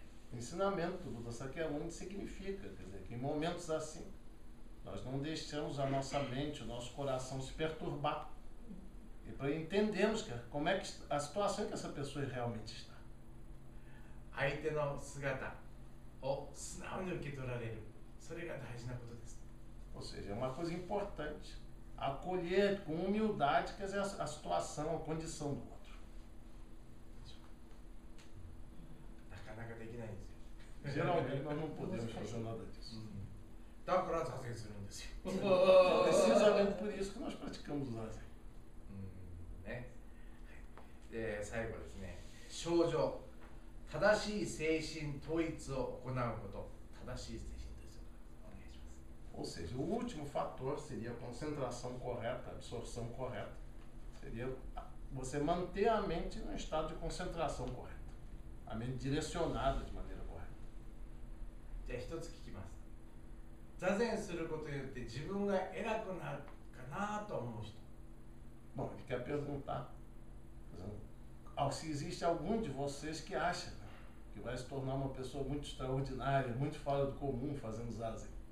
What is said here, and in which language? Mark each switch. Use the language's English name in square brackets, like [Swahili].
[Portuguese] O ensinamento do Buda Sakyamuni significa, quer dizer, que em momentos assim, nós não deixamos a nossa mente, o nosso coração se perturbar. E para entendermos como é que a situação em que essa pessoa realmente está. [Japanese] 相手の姿を素直に受け取られる、それが大事なことです。 [Portuguese] Ou seja, é uma coisa importante acolher com humildade, quer dizer, a situação, a condição do outro. [Japanese] なかなかできないんですよ。 [Portuguese] Geralmente nós não podemos fazer nada disso. [Japanese] だから座禅するんですよ。 [Portuguese] Precisamente por isso que nós praticamos o zazen. [Japanese] ね。で、最後ですね。症状、正しい精神統一を行うこと。正しい精神統一をお願いします。 [Portuguese] Ou seja, o último fator seria a concentração correta, a absorção correta. Seria você manter a mente no estado de concentração correta. A mente direcionada de maneira correta. [Japanese] じゃあ一つ聞きます。座禅することによって自分が偉くなるかなと思う人。 [Portuguese] Bom, ele quer perguntar se existe algum de vocês que acha que vai se tornar uma pessoa muito extraordinária, muito fora do comum fazendo zazen.